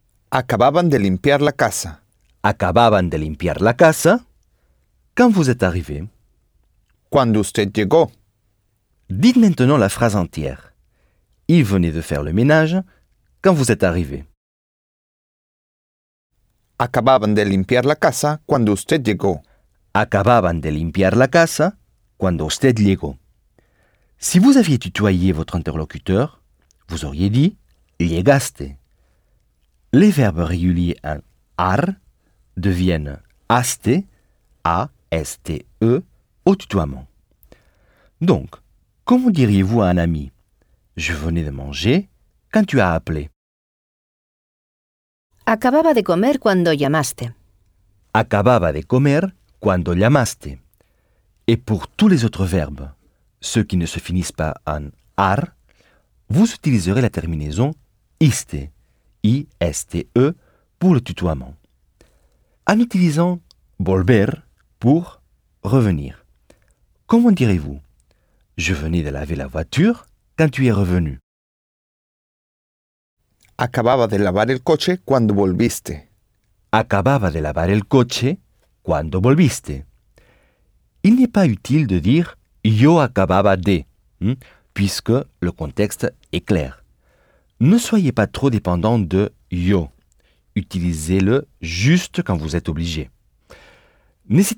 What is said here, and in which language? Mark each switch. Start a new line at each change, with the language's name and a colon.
Spanish: Acababan de limpiar la casa. Acababan de limpiar la casa.
French: Quand vous êtes arrivé?
Spanish: Cuando usted llegó.
French: Dites maintenant la phrase entière. Il venait de faire le ménage quand vous êtes arrivé.
Spanish: Acababan de limpiar la casa cuando usted llegó. Acababan de limpiar la casa cuando usted llegó.
French: Si vous aviez tutoyé votre interlocuteur, vous auriez dit llegaste. Les verbes réguliers en ar deviennent aste, A-S-T-E, au tutoiement. Donc, comment diriez-vous à un ami? Je venais de manger quand tu as appelé.
Spanish: Acababa de comer cuando llamaste. Acababa de comer cuando llamaste.
French: Et pour tous les autres verbes, ceux qui ne se finissent pas en ar, vous utiliserez la terminaison iste, I-S-T-E, pour le tutoiement. En utilisant volver pour revenir, comment direz-vous? Je venais de laver la voiture quand tu es revenu.
Spanish: Acababa de lavar el coche cuando volviste. Acababa de lavar el coche cuando volviste.
French: Il n'est pas utile de dire
Spanish: yo acababa de,
French: puisque le contexte est clair. Ne soyez pas trop dépendant de yo. Utilisez-le juste quand vous êtes obligé. N'hésitez pas par contre à utiliser
Spanish: acabar de,
French: qui est un verbe plus